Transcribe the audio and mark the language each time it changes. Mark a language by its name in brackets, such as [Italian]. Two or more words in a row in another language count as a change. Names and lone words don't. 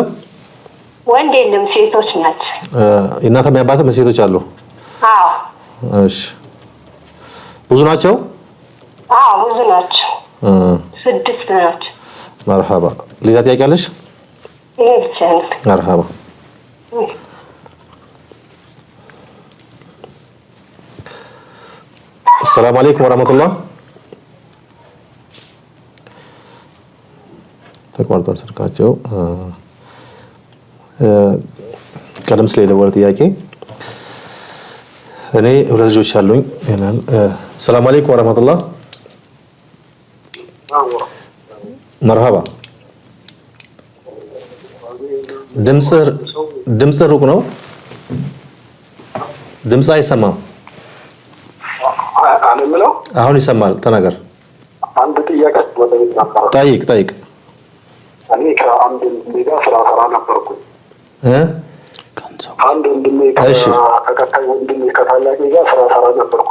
[Amharic] ወንድ የለም ሴቶች ናቸው የእናትም የአባትም ሴቶች አሉ አዎ እሺ ብዙ ናቸው አዎ ብዙ ናቸው 6 ናቸው መርሃባ ሌላ ጥያቄ አለሽ መርሃባ [Arabic] السلام عليكم ورحمة الله [Amharic] ተቋርጧል ስልካቸው ቀደም ሲል የደወለ ጥያቄ እኔ ሁለት ልጆች አሉኝ ይላል [Arabic] السلام عليكم ورحمة الله [Amharic] مرحبا ድምጽ ሩቅ ነው ድምጽ አይሰማም አሁን ይሰማል ተናገር አንድ ጥያቄ ጠይቅ እኔ ከአንድ ሜዳ ስራ ነበርኩ አንድ ወንድሜ ከቀጣይ ወንድሜ ከታላቄ ጋር ስራ ነበርኩ